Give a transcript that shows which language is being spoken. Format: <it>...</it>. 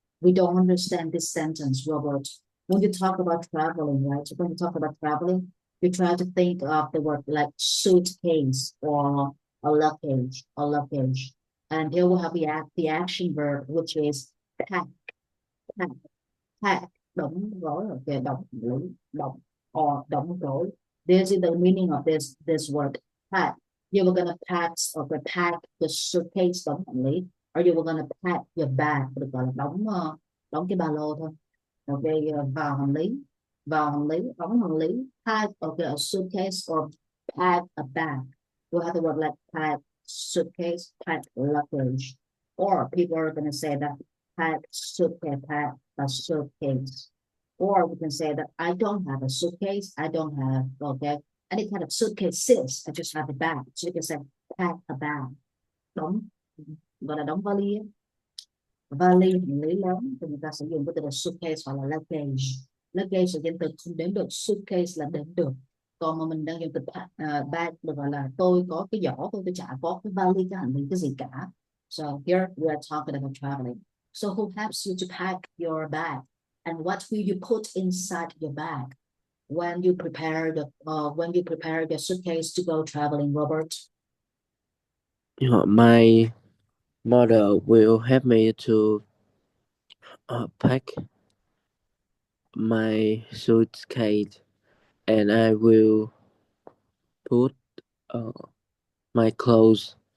<en>We don't understand this sentence, Robert. When you talk about traveling, right? When you talk about traveling, you try to think of the word like suitcase or a luggage. And here we have the action verb, which is pack, pack.</en> <vi>Pack, đóng gói, okay, đóng or đóng gói.</vi> <en>This is the meaning of this word pack. You were gonna pack the suitcase đóng hành lý, or you were gonna pack your bag, được gọi là đóng cái ba lô thôi. Okay, vào hành lý, đóng hành lý, pack, okay, a suitcase or pack a bag. We have the word like pack suitcase, pack luggage, or people are gonna say that pack suitcase, pack a suitcase. Or we can say that I don't have a suitcase. I don't have, okay, any kind of suitcases. I just have a bag. So you can say pack a bag. Đóng, gọi là đóng vali.</en> <vi>Vali, hành lý lớn, thì người ta sử dụng cái từ là suitcase hoặc là luggage. Luggage là danh từ không đếm được, suitcase là đếm được. Còn mà mình đang dùng từ bag được gọi là tôi có cái giỏ, tôi chả có cái vali, cái hành lý cái gì cả.</vi> <en>So here we are talking about traveling. So who helps you to pack your bag, and what will you put inside your bag when you prepare your suitcase to go traveling, Robert? My mother will help me to pack my suitcase, and I will put uh, my clothes.</en>